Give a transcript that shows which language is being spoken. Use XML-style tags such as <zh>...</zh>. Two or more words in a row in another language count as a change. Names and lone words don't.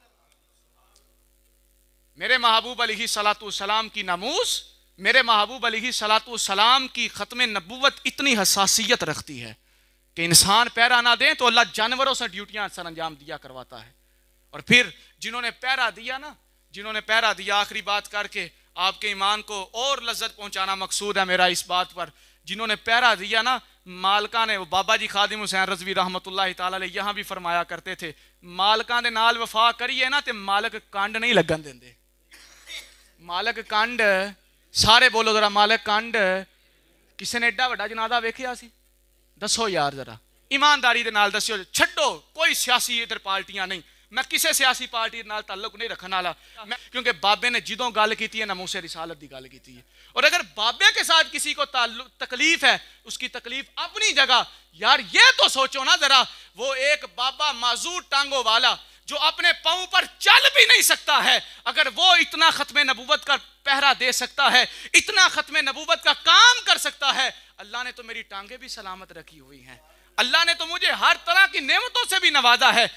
<ur>میرے محبوب</ur> <ar>علیہ السلام</ar> <ur>کی ناموس, میرے محبوب</ur> <ar>علیہ السلام</ar> <ur>کی ختم نبوت اتنی حساسیت رکھتی ہے کہ انسان پہرا نہ دیں تو اللہ جانوروں سے ڈیوٹیاں سر انجام دیا کرواتا ہے. اور پھر جنہوں نے پہرا دیا نا, جنہوں نے پہرا دیا, آخری بات کر کے آپ کے ایمان کو اور لذت پہنچانا مقصود ہے میرا اس بات پر, جنہوں نے پہرا دیا نا مالکاں نے, بابا جی خادم حسین رضوی</ur> <ar>رحمت اللہ تعالی علیہ</ar> <ur>یہاں بھی فرمایا کرتے تھے</ur> <pa>مالکاں دے نال وفا کریے نا تے مالک کانڈ نہیں لگن دیندے. مالک کانڈ, سارے بولو ذرا, مالک کانڈ. کسی نے ایڈا وڈا جنازہ ویکھیا سی؟ دسو یار ذرا ایمانداری دے نال دسیو. چھڈو کوئی سیاسی ادھر پارٹیاں نہیں, میں کسی سیاسی پارٹی نال تعلق نہیں رکھنے والا, کیونکہ بابے نے جدوں گل کیتی ہے ناموس رسالت دی گل کیتی ہے.</pa> <ur>اور اگر بابے کے ساتھ کسی کو تکلیف ہے, اس کی تکلیف اپنی جگہ. یار یہ تو سوچو نا ذرا, وہ ایک بابا معذور ٹانگوں والا جو اپنے پاؤں پر چل بھی نہیں سکتا ہے, اگر وہ اتنا ختم نبوت کا پہرا دے سکتا ہے, اتنا ختم نبوت کا کام کر سکتا ہے, اللہ نے تو میری ٹانگیں بھی سلامت رکھی ہوئی ہیں, اللہ نے تو مجھے ہر طرح کی نعمتوں سے بھی نوازا ہے.</ur>